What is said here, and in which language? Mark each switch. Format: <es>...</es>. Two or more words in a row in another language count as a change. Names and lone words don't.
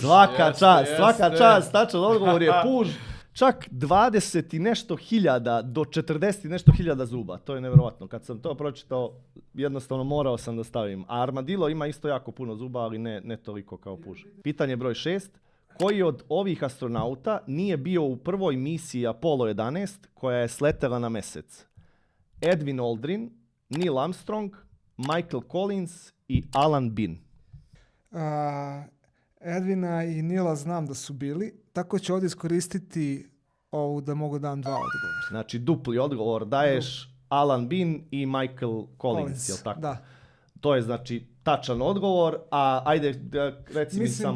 <bs>Svaka čast, tačan odgovor je puž. Čak 20 i nešto hiljada do 40 i nešto hiljada zuba. To je nevjerovatno. Kad sam to pročitao, jednostavno morao sam da stavim. A armadilo ima isto jako puno zuba, ali ne toliko kao puž. Pitanje broj 6. Koji od ovih astronauta nije bio u prvoj misiji Apollo 11 koja je sletela na mjesec? Edwin Aldrin, Neil Armstrong, Michael Collins i Alan Bean. Edvina i Nila znam da su bili, tako ću ovdje iskoristiti ovu da mogu dam 2 odgovora. Znači dupli odgovor daješ Alan Bean i Michael Collins, jel tako? Da. To je znači tačan odgovor, a ajde reci mi samo</bs>